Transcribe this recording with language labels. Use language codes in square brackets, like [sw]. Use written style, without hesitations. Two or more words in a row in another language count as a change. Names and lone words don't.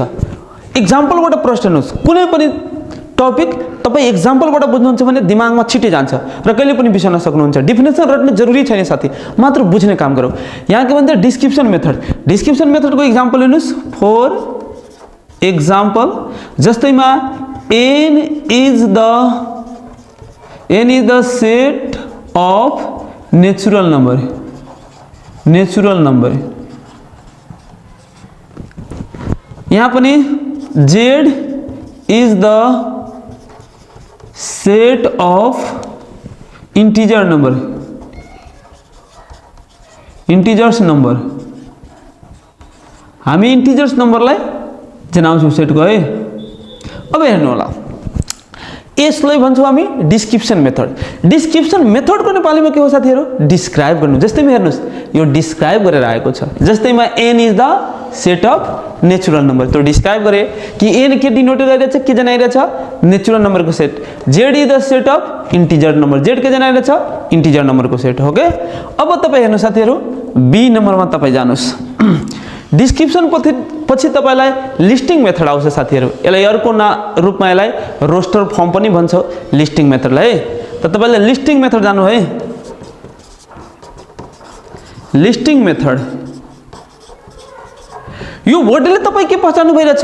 [ne] एक्जाम्पलबाट प्रश्न हेर्नुस्, कुनै पनि टपिक तपाई एक्जाम्पलबाट बुझ्नुहुन्छ भने दिमागमा छिटै जान्छ र कहिले पनि बिर्सन सक्नुहुन्छ। डेफिनेसन रट्ने जरुरी छैन साथी, मात्र बुझ्ने काम गरौ। यहाँ के भन्छ [en] description methodको example [ne] हेर्नुस्। [en] for example जस्तैमा n is the set of natural number [ne] यहाँ पनि [en] Z is the set of integer number, integers number. [ne] हामी [en] integers numberलाई [ne] जनाउँछौँ सेटको है। अब हेर्नु होला, यसलाई भन्छौँ हामी [en] description method. description methodको [ne] नेपालीमा के हो साथीहरु? डिस्क्राइब गर्नु। जस्तैमा हेर्नुस्, यो डिस्क्राइब गरेर आएको छ। जस्तैमा [en] n is the set of natural number, [ne] त्यो डिस्क्राइब गरे कि n के डिनोट गरिरहेछ, के जनाइरहेछ? नेचुरल नंबरको सेट। [en] z is the set of integer number, [ne] z के जनाइरहेछ? [en] integer numberको [ne] सेट हो के। अब तपाई हेर्नु साथीहरु, बी नम्बरमा तपाई जानुस्। डिस्क्रिप्सन पछि तपाईलाई [en] listing method [ne] आउँछ साथीहरु। यसलाई अर्को रूपमा यसलाई [en] roster form [ne] पनि भन्छ, [en] listing methodलाई [ne] है। त तपाईले [en] listing method [ne] जानु है। [en] listing method, [ne] यो वर्डले तपाई के पहचान्नु भइरहेछ?